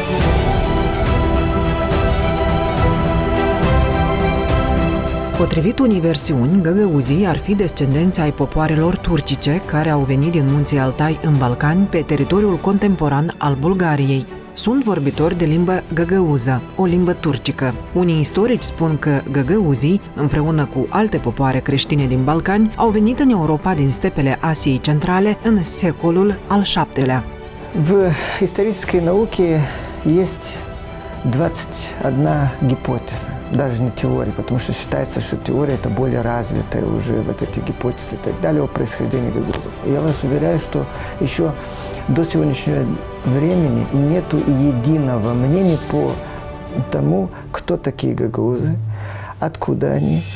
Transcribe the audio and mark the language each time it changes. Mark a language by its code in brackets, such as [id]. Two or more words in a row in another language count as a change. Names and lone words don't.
[ro] Potrivit unei versiuni, găgăuzii ar fi descendenți ai popoarelor turcice care au venit din munții Altai în Balcani pe teritoriul contemporan al Bulgariei. Sunt vorbitori de limbă găgăuză, o limbă turcică. Unii istorici spun că găgăuzii, împreună cu alte popoare creștine din Balcani, au venit în Europa din stepele Asiei Centrale în secolul al VII-lea. [ru] В исторической науке есть 21 гипотеза, даже не теория, потому что считается, что теория это более развитая уже вот эти гипотезы и так далее о происхождении гагаузов. Я вас уверяю, что еще до сегодняшнего времени нету единого мнения по тому, кто такие гагаузы, откуда они.